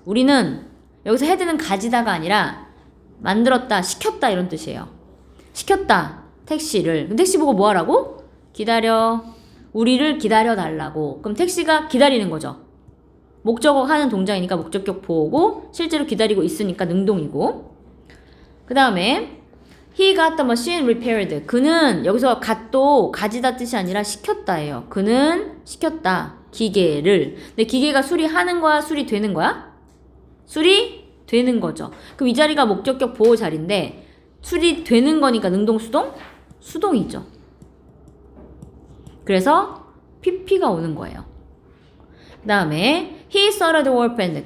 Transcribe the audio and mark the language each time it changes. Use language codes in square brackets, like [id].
[ko] 우리는 여기서 had는 가지다가 아니라 만들었다, 시켰다 이런 뜻이에요. 시켰다, 택시를. 그럼 택시 보고 뭐 하라고? 기다려. 우리를 기다려 달라고. 그럼 택시가 기다리는 거죠. 목적어 하는 동작이니까 목적격 보호고 실제로 기다리고 있으니까 능동이고. 그 다음에 [en] He got the machine repaired. [ko] 그는 여기서 gat도 가지다 뜻이 아니라 시켰다예요. 그는 시켰다. 기계를. 근데 기계가 수리하는 거야? 수리되는 거야? 수리되는 거죠. 그럼 이 자리가 목적격 보호 자리인데 수리되는 거니까 능동 수동? 수동이죠. 그래서 pp가 오는 거예요. 그 다음에 [en] He saw the door open.